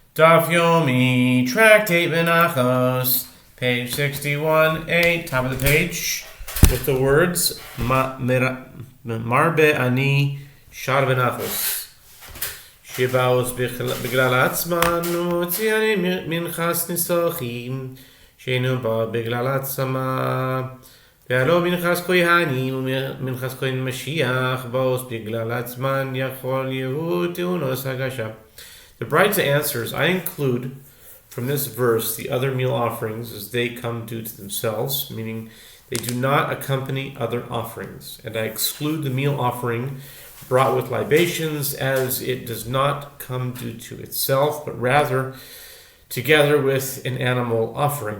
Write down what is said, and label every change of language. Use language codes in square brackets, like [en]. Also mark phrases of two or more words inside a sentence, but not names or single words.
[en] Daf Yomi, Tractate Menachot, page 61a, top of the page, with the words [he] מרבה אני שאר מנחות. שבאות בגלל עצמן מוציא אני מנחת נסכים שאינה באה בגלל עצמה ואל מנחת כהנים מנחת כהן משיח באות בגלל עצמן יכול יהו טעונות הגשה. [en] The Brisa answers, I include from this verse the other meal offerings as they come due to themselves, meaning they do not accompany other offerings. And I exclude the meal offering brought with libations as it does not come due to itself, but rather together with an animal offering.